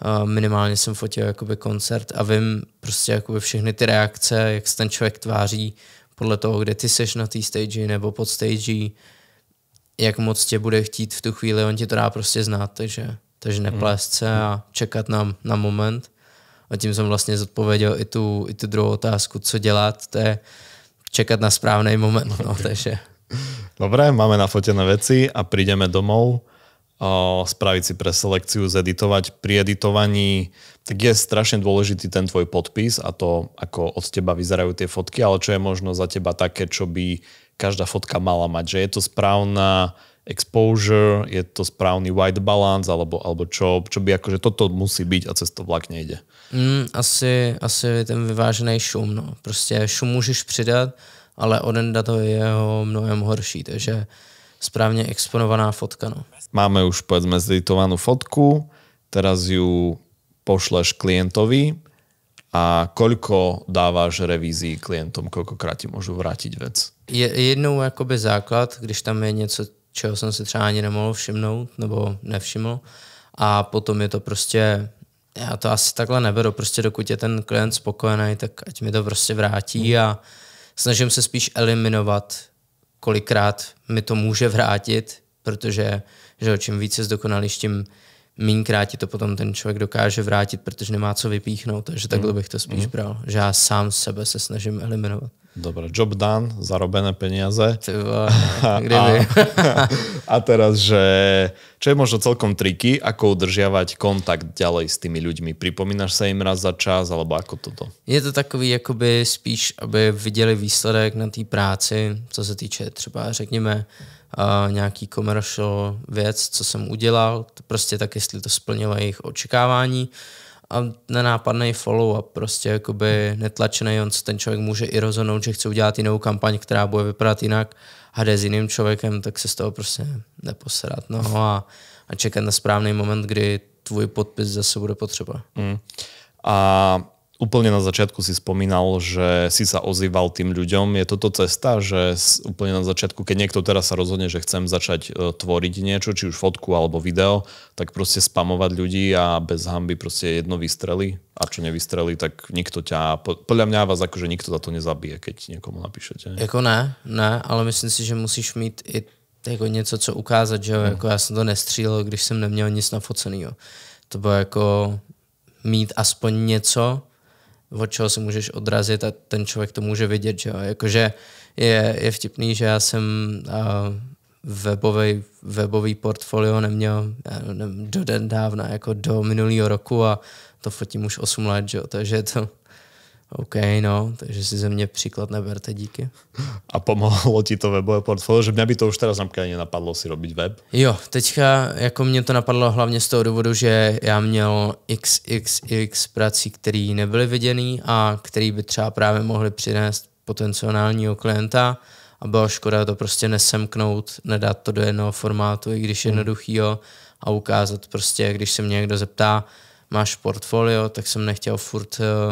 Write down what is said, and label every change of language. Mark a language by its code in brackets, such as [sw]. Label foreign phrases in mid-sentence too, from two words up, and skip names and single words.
[cs] minimálně jsem fotil jakoby koncert a vím prostě jakoby všechny ty reakce, jak se ten člověk tváří podle toho, kde ty seš na té stage nebo pod stage, jak moc tě bude chtít v tu chvíli, on ti to dá prostě znát, takže neplést se a čekat na moment. A tím jsem vlastně zodpověděl i tu druhou otázku, co dělat, to je čekat na správný moment. No, takže. [sk] Dobre, máme nafotené veci a prídeme domov, spraviť si preselekciu, zeditovať. Pri editovaní tak je strašne dôležitý ten tvoj podpis a to, ako od teba vyzerajú tie fotky, ale čo je možno za teba také, čo by každá fotka mala mať, že je to správna exposure, je to správny [en] white balance, [sk] alebo čo by akože toto musí byť a cez to vlak nejde. [cs] Asi ten vyvážený šum. No. Prostě šum můžeš přidat, ale odenda to je jeho mnohem horší, takže správne exponovaná fotka. No. [sk] Máme už povedzme zeditovanú fotku, teraz ju pošleš klientovi a koľko dáváš revízií klientom, koľkokrát ti môžu vrátiť vec? [cs] Jednou jakoby základ, když tam je něco, čeho jsem si třeba ani nemohl všimnout nebo nevšiml a potom je to prostě, já to asi takhle neberu, prostě dokud je ten klient spokojený, tak ať mi to prostě vrátí a snažím se spíš eliminovat, kolikrát mi to může vrátit, protože že čím více zdokonalíš, tím mínkrát ti to potom ten člověk dokáže vrátit, protože nemá co vypíchnout, takže takhle bych to spíš bral, že já sám sebe se snažím eliminovat. [sk] Dobre, [en] job done, [sk] zarobené peniaze. [cs] Kdyby. [sk] A teraz, že čo je možno celkom triky, ako udržiavať kontakt ďalej s tými ľuďmi? Pripomínaš sa im raz za čas, alebo ako toto? [cs] Je to takový jakoby spíš, aby viděli výsledek na té práci, co se týče třeba, řekněme, nějaký commercial věc, co jsem udělal, to prostě tak, jestli to splnilo jejich očekávání a nenápadný follow-up, prostě jakoby netlačený, ten člověk může i rozhodnout, že chce udělat jinou kampaň, která bude vypadat jinak a jde s jiným člověkem, tak se z toho prostě neposerat. No a čekat na správný moment, kdy tvůj podpis zase bude potřeba. [sk] A úplne na začiatku si spomínal, že si sa ozýval tým ľuďom. Je toto cesta, že úplne na začiatku, keď niekto teraz sa rozhodne, že chcem začať tvoriť niečo, či už fotku alebo video, tak proste spamovať ľudí a bez hanby proste jedno vystrelí a čo nevystrelí, tak nikto ťa, podľa mňa vás akože nikto za to nezabije, keď niekomu napíšete. [cs] Jako ne, ale myslím si, že musíš mít i jako něco, co ukázat, že jako já jsem to nestřílel, když jsem neměl nic nafocenýho. To bylo jako mít aspoň něco, od čeho se můžeš odrazit a ten člověk to může vidět, že jo. Jakože je vtipný, že já jsem webový portfolio neměl do dávna, jako do minulého roku a to fotím už 8 let, že jo. Takže je to OK, no, takže si ze mě příklad neberte, díky. [sk] A pomohlo ti to webové portfolio, že mňa by to už teraz napríklad nenapadlo si robiť web? [cs] Jo, teďka jako mě to napadlo hlavně z toho důvodu, že já měl XXX prací, které nebyly viděný a které by třeba právě mohly přinést potenciálního klienta a bylo škoda to prostě nesemknout, nedat to do jednoho formátu, i když jednoduchýho a ukázat prostě, když se mě někdo zeptá, máš portfolio, tak jsem nechtěl furt